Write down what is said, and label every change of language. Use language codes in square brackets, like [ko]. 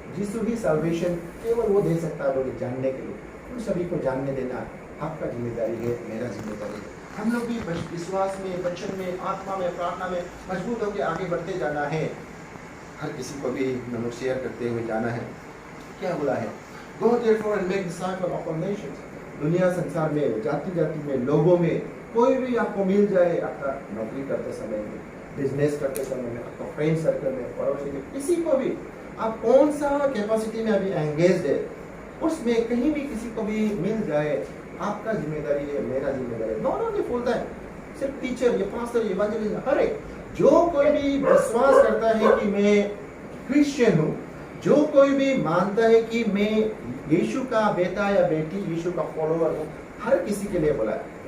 [hi] यीशु ही salvation केवल वो दे सकता है लोग जानने के लिए। उन सभी को जानने देना आपका जिम्मेदारी है, मेरा जिम्मेदारी है। हम लोग भी विश्वास में, वचन में, आत्मा में, प्रार्थना में मजबूत होकर आगे बढ़ते जाना है। हर किसी को भी हम लोग शेयर करते हुए जाना है। क्या बोला है, [en] Go therefore and make disciples of all nations। [hi] दुनिया संसार में, जाति जाति में, लोगों में कोई भी आपको मिल जाए, आपका नौकरी करते समय में, बिजनेस करते समय में, आपका फ्रेंड सर्कल में, पड़ोसी में, किसी को भी आप कौन सा कैपेसिटी में अभी एंगेज है, उसमें कहीं भी किसी को भी मिल जाए, आपका जिम्मेदारी है, मेरा जिम्मेदारी है। [en] not only full time [hi] सिर्फ टीचर, ये पास्टर, ये इवेंजलिस्ट, हर एक जो कोई भी विश्वास करता है कि मैं क्रिश्चियन हूँ, जो कोई भी मानता है कि मैं यीशु का बेटा या बेटी, यीशु का फॉलोअर हूँ, हर किसी के लिए बोला है।